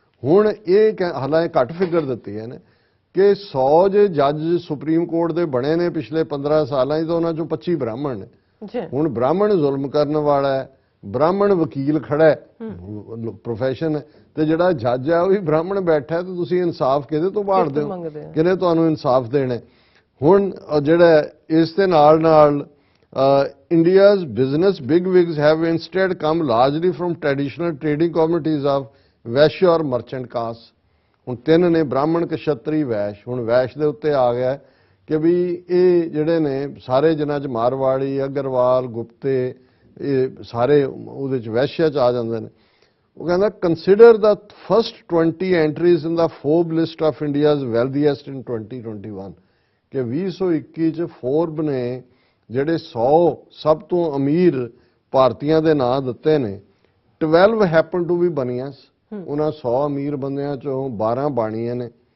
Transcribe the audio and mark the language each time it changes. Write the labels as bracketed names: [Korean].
[Punjabi] ਹੁਣ ਇਹ ਹਾਲਾਂਕਿ ਘੱਟ ਫਿਗਰ ਦਿੱਤੀ ਹੈ ਨੇ ਕਿ 100 ਜੇ ਜੱਜ ਸੁਪਰੀਮ ਕੋਰਟ ਦੇ ਬਣੇ ਨੇ ਪਿਛਲੇ 15 ਸਾਲਾਂ 'ਚ ਤਾਂ ਉਹਨਾਂ 'ਚੋਂ 25 ਬ੍ਰਾਹਮਣ ਨੇ. ਹੁਣ ਬ੍ਰਾਹਮਣ ਜ਼ੁਲਮ ਕਰਨ ਵਾਲਾ ਹੈ ਬ੍ਰਾਹਮਣ ਵਕੀਲ ਖੜਾ ਹੈ ਪ੍ਰੋਫੈਸ਼ਨ ਤੇ ਜਿਹੜਾ ਜੱਜ ਹੈ ਉਹ ਵੀ ਬ੍ਰਾਹਮਣ ਬੈਠਾ ਤੇ ਤੁਸੀਂ ਇਨਸਾਫ ਕਿਹਦੇ ਤੋਂ ਭਾਲਦੇ ਹੋ ਕਿਹਨੇ ਤੁਹਾਨੂੰ ਇਨਸਾਫ ਦੇਣਾ. ਹੁਣ ਜਿਹੜਾ ਇਸ ਦੇ ਨਾਲ ਨਾਲ [English] India's business bigwigs have instead come largely from traditional trading communities of [Punjabi] ਵੈਸ਼ ਔਰ ਮਰਚੈਂਟ ਕਾਸਟ. ਹੁਣ 3 ਨੇ ਬ੍ਰਾਹਮਣ ਕਸ਼ਤਰੀ ਵੈਸ਼. ਹੁਣ ਵੈਸ਼ ਦੇ ਉੱਤੇ ਆ ਗਿਆ ਕਿ ਵੀ ਇਹ ਜਿਹੜੇ ਨੇ ਸਾਰੇ ਜਿਨ੍ਹਾਂ 'ਚ ਮਾਰਵਾੜੀ ਅਗਰਵਾਲ ਗੁਪਤੇ ਇਹ ਸਾਰੇ ਉਹਦੇ 'ਚ ਵੈਸ਼ਿਆ 'ਚ ਆ ਜਾਂਦੇ ਨੇ. ਉਹ ਕਹਿੰਦਾ [English] consider the first 20 entries in the Forbes list of India's wealthiest in 2021 [Punjabi] ਕਿ 2021 ਚ ਫੋਰਬ ਨੇ ਜਿਹੜੇ 100 ਸਭ ਤੋਂ ਅਮੀਰ ਭਾਰਤੀਆਂ ਦੇ ਨਾਂ ਦਿੱਤੇ ਨੇ 12 [English] happen to be Banias [Punjabi] ਉਹਨਾਂ 100 ਅਮੀਰ ਬੰਦਿਆਂ ਚੋਂ 12 ਬਾਣੀਆਂ ਨੇ